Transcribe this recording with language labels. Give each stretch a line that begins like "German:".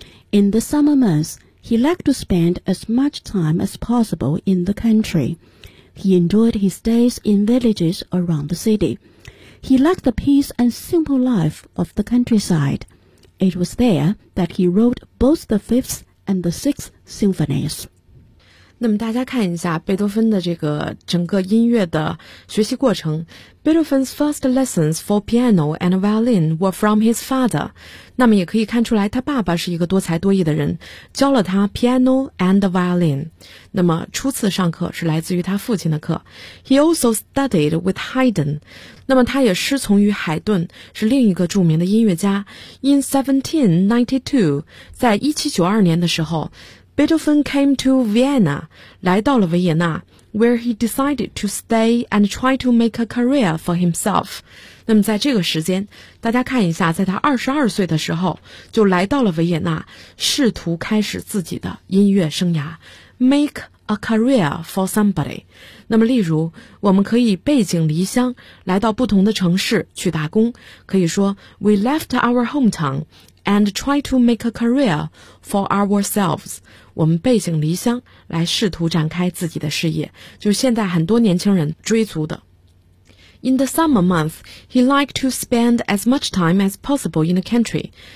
English: In the summer months, he liked to spend as much time as possible in the country. He enjoyed his days in villages around the city. He liked the peace and simple life of the countryside. It was there that he wrote both the fifth and the sixth symphonies.
Chinese: 那么大家看一下贝多芬的这个整个音乐的学习过程。
English: Beethoven's first lessons for piano and violin were from his father.
Chinese: 那么也可以看出来他爸爸是一个多才多艺的人，教了他
English: piano and violin.
Chinese: 那么初次上课是来自于他父亲的课。
English: He also studied with Haydn.
Chinese: 那么他也师从于海顿，是另一个著名的音乐家。
English: In 1792,
Chinese: 在1792年的时候，
English: Beethoven came to Vienna,
Chinese: 来到了维也纳
English: where he decided to stay and try to make a career for himself.
Chinese: 那么在这个时间，大家看一下，在他22岁的时候，就来到了维也纳，试图开始自己的音乐生涯。
English: Make a career for somebody.
Chinese: 那么例如，我们可以背井离乡，来到不同的城市去打工，可以说
English: we left our hometown. And try to make a career for ourselves.
Chinese: 我们背井离乡来试图展开自己的事业，就是现在很多年轻人追逐的。
English: In the summer months, he liked to spend as much time as possible in the country.